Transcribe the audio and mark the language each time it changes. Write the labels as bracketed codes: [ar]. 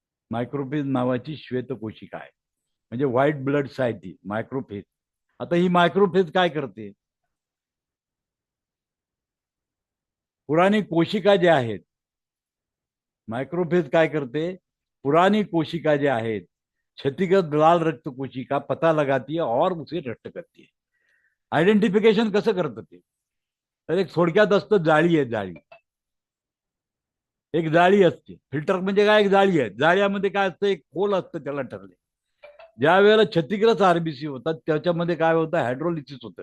[mr] मायक्रोफेज नावाची श्वेत कोशिका आहे, म्हणजे व्हाईट ब्लड सायटी मायक्रोफेज. आता ही मायक्रोफेज काय करते? पुराणी कोशिका ज्या आहेत, मायक्रोफेज काय करते? पुरानी कोशिका जे आहेत, [hi] क्षतिग्रस्त लाल रक्त कोशिका पता लगाती है और उसे नष्ट करती है. [mr] आयडेंटिफिकेशन कसं करतं ते? तर एक थोडक्यात असतं, जाळी आहे, जाळी. एक जाळी असते. फिल्टर म्हणजे काय? एक जाळी आहे. जाळ्यामध्ये काय असतं? एक खोल असतं, त्याला ठरले. ज्या वेळेला क्षतिग्रस्त आरबीसी होतात त्याच्यामध्ये काय होतं? हायड्रोलिसिस होतं.